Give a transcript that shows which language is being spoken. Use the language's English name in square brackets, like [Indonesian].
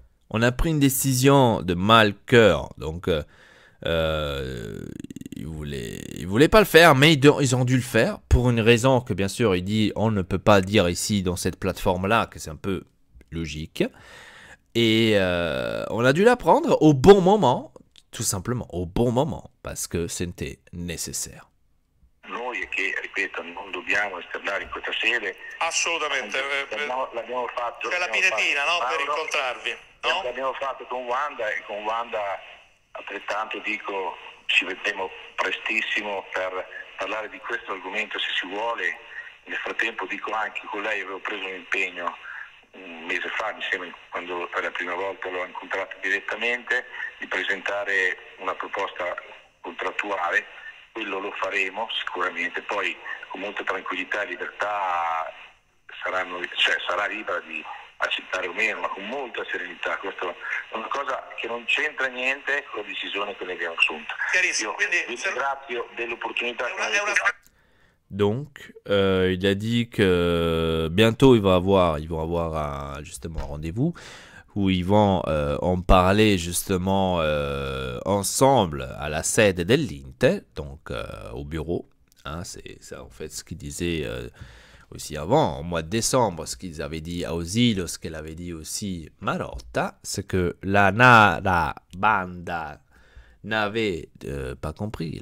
[French] On a pris une décision de mal cœur, donc ils voulaient pas le faire, mais ils ont dû le faire pour une raison que bien sûr il dit on ne peut pas dire ici dans cette plateforme là, que c'est un peu logique. Et on a dû la prendre au bon moment, tout simplement au bon moment, parce que c'était nécessaire. [Italian] Noi che, ripeto, non dobbiamo esternare in questa sede. Assolutamente. L'abbiamo fatto. C'è la pinetina, no? Per incontrarvi. No? L'abbiamo fatto con Wanda e con Wanda altrettanto dico ci vedremo prestissimo per parlare di questo argomento se si vuole. Nel frattempo dico anche con lei avevo preso un impegno un mese fa, mi sembra, quando per la prima volta l'ho incontrato direttamente, di presentare una proposta contrattuale. Quello lo faremo sicuramente, poi con molta tranquillità e libertà sarà libera di accettare o meno, ma con molta serenità. Questa è una cosa che non c'entra niente con la decisione che ne abbiamo assunto. Io vi ringrazio dell'opportunità che mi avete dato. [French] Donc, il a dit que bientôt ils vont avoir justement un rendez-vous où ils vont en parler justement ensemble à la [Italian] sede dell'Inter, [French] donc au bureau. Hein, c'est ça en fait ce qu'ils disaient aussi avant, au mois de décembre, ce qu'ils avaient dit à Ozil, ce qu'elle avait dit aussi Marotta, c'est que la banda n'avait pas compris.